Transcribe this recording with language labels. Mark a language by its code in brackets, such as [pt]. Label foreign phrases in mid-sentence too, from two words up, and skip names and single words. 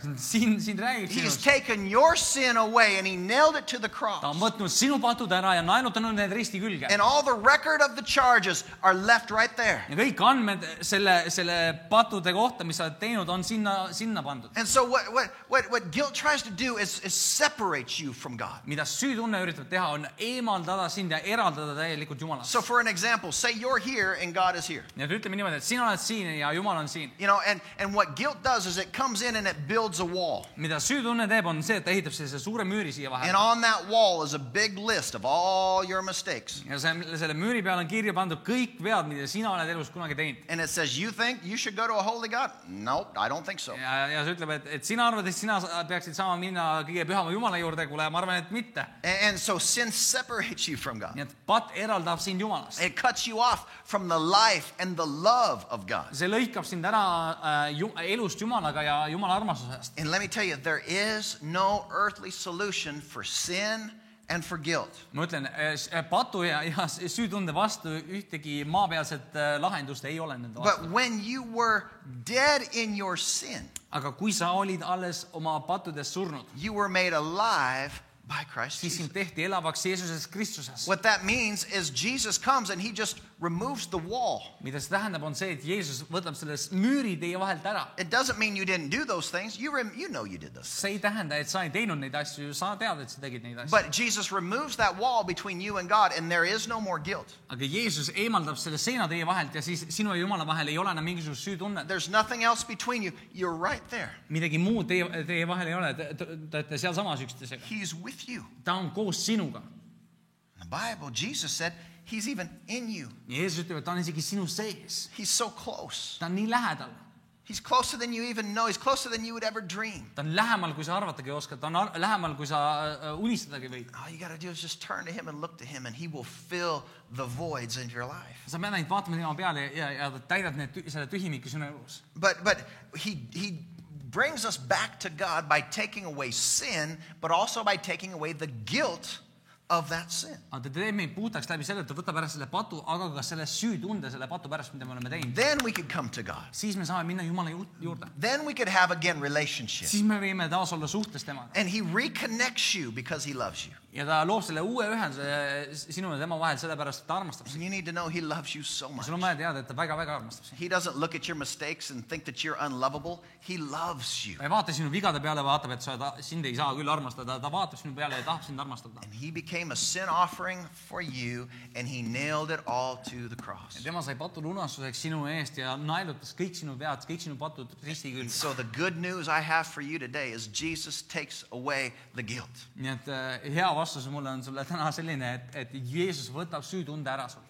[et] Siin räägib [en] He's [et] sinust. [en] taken your sin away and he nailed it to the cross. [et] Ta on võtnud sinu patud ära ja naelutanud need risti külge. [en] And all the record of the charges are left right there. [et] Ja kõik andmed selle patude kohta, mis sa oled teinud, on sinna pandud. [en] And so what guilt tries to do is separate you from God. [et] Mida süütunne üritab teha, on eemaldada sind ja eraldada täielikult Jumalast. [en] So for an example, say you're here and God is here. [et] Ja ütleme niimoodi, et sina oled siin ja Jumal on siin. [en] You know, and what guilt does is it comes in and it builds a wall. [et] Mida süütunne teeb, on see, et ta ehitab sellise suure müüri siia [en] And [et] vahele. [en] on that wall is a big list of all your mistakes. [et] Ja selle müüri peal on kirja pandud kõik vead, mida sina oled elus kunagi teinud. [en] And it says, you think you should go to a holy God? Nope, I don't think so. [et] Ja see ütleb, et sina arvad, et sina peaksid saama minna kõige pühama Jumala juurde, kuule, ma arvan, et mitte. [en] And so sin separates you from God. [et] Nii et pat eraldab sind Jumalast. [en] It cuts you off from the life and the love of God. [et] See lõikab sind ära elust Jumalaga ja Jumala armastusest. [en] And let me tell you, there is no earthly solution for sin and for guilt. [et] Ma ütlen, patu ja süütunde vastu ühtegi maapealset lahendust ei ole nende vastu. [en] But when you were dead in your sin, [et] Aga kui sa olid alles oma pattudes surnud, [en] you were made alive by Christ [et] siis sind [en] Jesus. [et] tehti elavaks Jeesuses Kristuses. [en] What that means is Jesus comes and he just removes the wall. [et] Mida see tähendab, on see, et Jeesus võtab selles müüri teie vahelt ära. [en] It doesn't mean you didn't do those things. You know you did those. [et] See ei tähenda, et sa ei teinud neid asju, sa tead, et sa tegid neid asju. [en] But Jesus removes that wall between you and God and there is no more guilt. [et] Aga Jeesus eemaldab selle seina teie vahelt ja siis sinu ja Jumala vahel ei ole enam mingisugust süütunnet. [en] There's nothing else between you. You're right there. [et] Midagi muud teie vahel ei ole, te olete sealsamas üksteisega. [en] He's with you. [et] Ta on koos sinuga. [en] In the Bible, Jesus said he's even in you. [et] Ja Jeesus ütleb, et ta on isegi sinu sees. [en] He's so close. [et] Ta on nii lähedal. [en] He's closer than you even know. He's closer than you would ever dream. [et] Ta on lähemal, kui sa arvatagi oskad. Ta on lähemal, kui sa unistadagi võid. [en] All you got to do is just turn to him and look to him and he will fill the voids in your life. [et] Sa pead ainult vaatama tema peale ja ta täidab selle tühimiku sinu elus. [en] But he brings us back to God by taking away sin, but also by taking away the guilt of that sin. [et] Aga ta teeb meid puhtaks läbi selle, et ta võtab ära selle patu, aga ka selle süütunde, selle patu pärast, mida me oleme teinud. [en] Then we could come to God. [et] Siis me saame minna Jumala juurde. [en] Then we could have again relationship. [et] Siis me võime taas olla suhtes temaga. [en] And he reconnects you because he loves you. [et] Ja ta loob selle uue ühenduse sinu ja tema vahel sellepärast, et ta armastab [en] And [et] sind. [en] you need to know he loves you so [et] Ja [en] much. [et] sul on vaja teada, et ta väga-väga armastab sind. [en] He doesn't look at your mistakes and think that you're unlovable. He loves you. [et] Ta ei vaata sinu vigade peale, vaatab, et sind ei saa küll armastada. Ta vaatab sinu peale ja tahab sind armastada. [en] And he became a sin offering for you and he nailed it all to the cross. [et] Ja tema sai patu lunastuseks sinu eest ja naelutas kõik sinu vead, kõik sinu patud risti külge. [en] So the good news I have for you today is Jesus takes away the guilt. [et] Nii et hea vastus mulle on sulle täna selline, et Jeesus võtab süütunde ära sul.